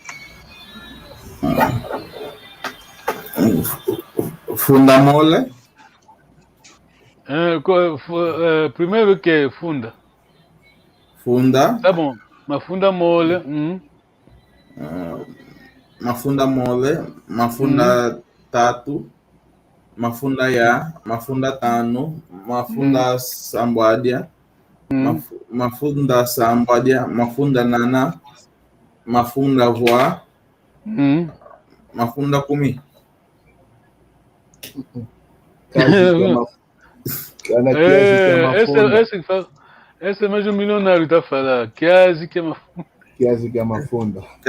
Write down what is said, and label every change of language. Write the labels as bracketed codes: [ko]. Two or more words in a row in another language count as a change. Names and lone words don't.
[pt] Fundamole. Primeiro que é funda. Funda. Tá bom. Uma funda mole. Uma funda mole. Uma funda tatu. Uma funda ya. Uma funda tano. Uma funda sambadia. Uma funda sambadia. Uma funda nana. Uma funda voa. Uma funda kumi. Esse é mais um milionário que está a falar. Quase que é uma funda.